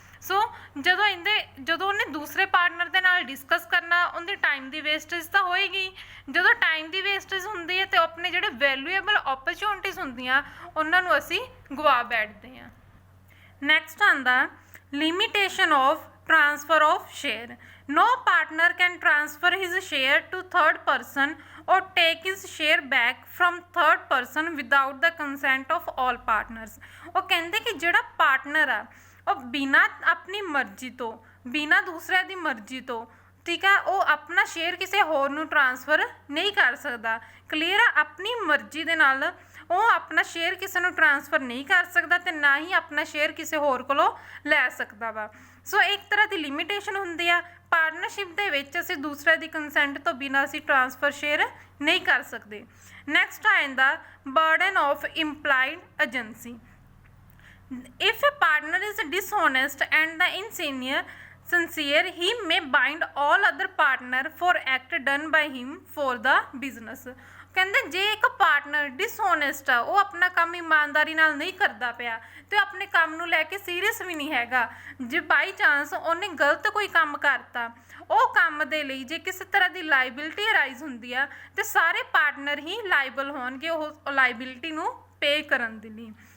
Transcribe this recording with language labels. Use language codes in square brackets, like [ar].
[pa] ਸੋ ਜਦੋਂ ਉਹਨੇ ਦੂਸਰੇ ਪਾਰਟਨਰ ਦੇ ਨਾਲ ਡਿਸਕਸ ਕਰਨਾ ਉਹਦੀ ਟਾਈਮ ਦੀ ਵੇਸਟੇਜ ਤਾਂ ਹੋਏਗੀ। ਜਦੋਂ ਟਾਈਮ ਦੀ ਵੇਸਟੇਜ ਹੁੰਦੀ ਹੈ ਤੇ ਆਪਣੇ ਜਿਹੜੇ ਵੈਲਿਊਏਬਲ ਓਪਰਚੁਨਿਟੀਜ਼ ਹੁੰਦੀਆਂ ਉਹਨਾਂ ਨੂੰ ਅਸੀਂ ਗਵਾ ਬੈਠਦੇ ਹਾਂ। ਨੈਕਸਟ ਆਉਂਦਾ [en] Limitation of transfer of share. No partner can transfer his share to third person or take his share back from third person without the consent of all partners। [pa] ਉਹ ਕਹਿੰਦੇ ਕਿ ਜਿਹੜਾ ਪਾਰਟਨਰ ਆ ਉਹ ਬਿਨਾਂ ਆਪਣੀ ਮਰਜ਼ੀ ਤੋਂ ਬਿਨਾਂ ਦੂਸਰਿਆਂ ਦੀ ਮਰਜ਼ੀ ਤੋਂ ਠੀਕ ਆ ਉਹ ਆਪਣਾ ਸ਼ੇਅਰ ਕਿਸੇ ਹੋਰ ਨੂੰ ਟ੍ਰਾਂਸਫਰ ਨਹੀਂ ਕਰ ਸਕਦਾ। ਕਲੀਅਰ ਆ ਆਪਣੀ ਮਰਜ਼ੀ ਦੇ ਨਾਲ ਉਹ ਆਪਣਾ ਸ਼ੇਅਰ ਕਿਸੇ ਨੂੰ ਟ੍ਰਾਂਸਫਰ ਨਹੀਂ ਕਰ ਸਕਦਾ ਤੇ ਨਾ ਹੀ ਆਪਣਾ ਸ਼ੇਅਰ ਕਿਸੇ ਹੋਰ ਕੋਲੋਂ ਲੈ ਸਕਦਾ ਵਾ। ਸੋ ਇੱਕ ਤਰ੍ਹਾਂ ਦੀ ਲਿਮਿਟੇਸ਼ਨ ਹੁੰਦੀ ਆ ਪਾਰਟਨਰਸ਼ਿਪ ਦੇ ਵਿੱਚ ਅਸੀਂ ਦੂਸਰੇ ਦੀ ਕੰਸੈਂਟ ਤੋਂ ਬਿਨਾਂ ਅਸੀਂ ਟ੍ਰਾਂਸਫਰ ਸ਼ੇਅਰ ਨਹੀਂ ਕਰ ਸਕਦੇ। ਨੈਕਸਟ ਆ ਜਾਂਦਾ [en] Burden of implied agency. If a partner is dishonest and the insincere sincere, he may bind all other partner for act done by him for the business। [pa] ਕਹਿੰਦੇ ਜੇ ਇੱਕ ਪਾਰਟਨਰ ਡਿਸਹੋਨੈਸਟ ਆ, ਉਹ ਆਪਣਾ ਕੰਮ ਇਮਾਨਦਾਰੀ ਨਾਲ ਨਹੀਂ ਕਰਦਾ ਪਿਆ ਤੇ ਆਪਣੇ ਕੰਮ ਨੂੰ ਲੈ ਕੇ ਸੀਰੀਅਸ ਵੀ ਨਹੀਂ ਹੈਗਾ, ਜੇ ਬਾਈ ਚਾਂਸ ਉਹਨੇ ਗਲਤ ਕੋਈ ਕੰਮ ਕਰਤਾ, ਉਹ ਕੰਮ ਦੇ ਲਈ ਜੇ ਕਿਸੇ ਤਰ੍ਹਾਂ ਦੀ ਲਾਇਬਿਲਿਟੀ ਅਰਾਈਜ਼ ਹੁੰਦੀ ਆ ਤੇ ਸਾਰੇ ਪਾਰਟਨਰ ਹੀ ਲਾਇਬਲ ਹੋਣਗੇ ਉਹ ਲਾਇਬਿਲਿਟੀ ਨੂੰ ਪੇ ਕਰਨ ਦੇ ਲਈ।